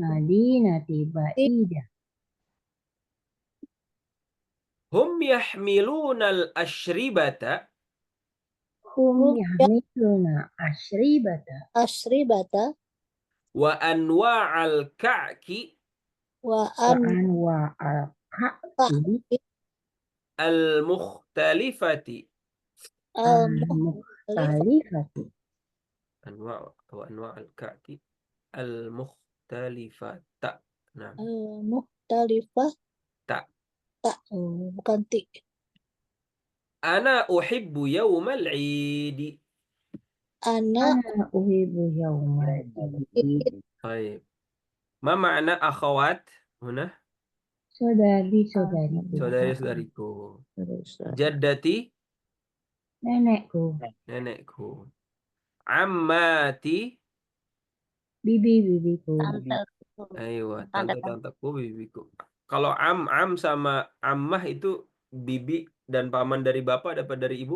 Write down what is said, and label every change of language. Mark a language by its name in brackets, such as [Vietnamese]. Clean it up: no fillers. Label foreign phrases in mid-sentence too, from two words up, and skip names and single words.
[Arabic] مدينة بعيدة. هم يحملون الأشربة. هم يحملون أشربة وأنواع الكعك. wa وأنواع الكعك Al-mukhtalifati. al-mukhtalifati. أنواع الكعك. Al-mukhtalifata. Nah. Mukhtalifah. Ta. [Indonesian] Bukan ti. [Arabic] أنا أحب يوم العيد. Ana أحب يوم العيد. Baik. ما معنى أخوات هنا? [Indonesian] Saudari-saudariku. Saudari-saudariku. Jaddati. Nenekku. Nenekku. Ammati. Bibi-bibiku. Ayo, tante-tanteku, bibiku. Kalau am sama ammah itu bibi dan paman dari bapak dapat dari ibu?